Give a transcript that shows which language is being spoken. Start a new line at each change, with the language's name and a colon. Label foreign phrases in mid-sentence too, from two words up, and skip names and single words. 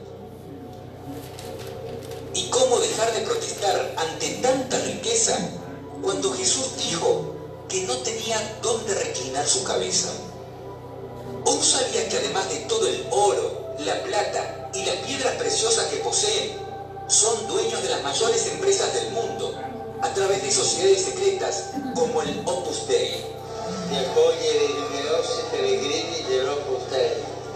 Spanish: ¿Y cómo dejar de protestar ante tanta riqueza cuando Jesús dijo que no tenía dónde reclinar su cabeza? ¿O sabía que además de todo el oro, la plata y las piedras preciosas que poseen, son dueños de las mayores empresas del mundo a través de sociedades secretas como el Opus Dei?
Italian: Di accogliere i numerosi pellegrini dell'Opus Dei.